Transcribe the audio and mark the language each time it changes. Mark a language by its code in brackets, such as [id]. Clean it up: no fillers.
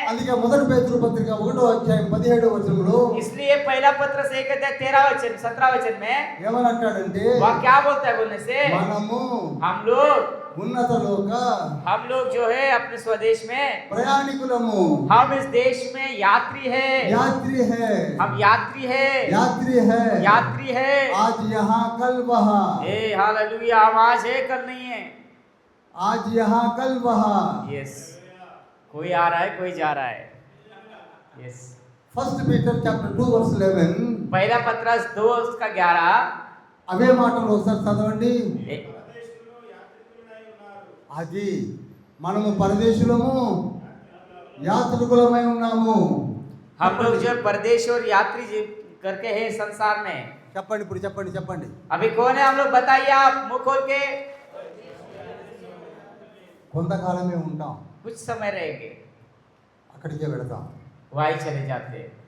[te] అందుకే మొదటి పేతురు పత్రిక 1వ అధ్యాయం 17వ వచనంలో [hi] इसलिए पहला पत्र से 1 अध्याय 13 वचन 17 वचन में [te] ఏమనంటాడంటే, [hi] वह क्या बोलता है बोलने से, [te] మనము [hi] हम लोग [te] ఉన్నత లోక [hi] जो है अपने स्वदेश में, [te] ప్రయాణికులము, [hi] हम इस देश में यात्री है, యాత్రి హై, हम यात्री है, యాత్రి హై. यात्री है। आज यहाँ कल वहाँ, ए हालेलुया, हम आज है कल नहीं है। आज यहाँ कल वहाँ. यस, कोई आ रहा है कोई जा रहा है। [en] Yes, first Peter chapter 2 verse 11. [hi] पहला पत्रस 2 उसका 11। [te] అవే మాటలు ఒకసారి చదవండి. ए- పరదేశులు యాత్రికులై ఉన్నారు. అది మనము పరదేశులము, యాత్రికులమై ఉన్నాము. [hi] हम लोग जो परदेश और यात्री करके है संसार में। [te] చెప్పండి, ఇప్పుడు చెప్పండి, చెప్పండి. [hi] अभी कौन है हम लोग, बताइए आप मुंह खोल के। [te] కొంతకాలమే ఉంటాం, [hi] कुछ समय रहेंगे, [te] అక్కడికే వెళతాం. [hi] वहीं चले जाते।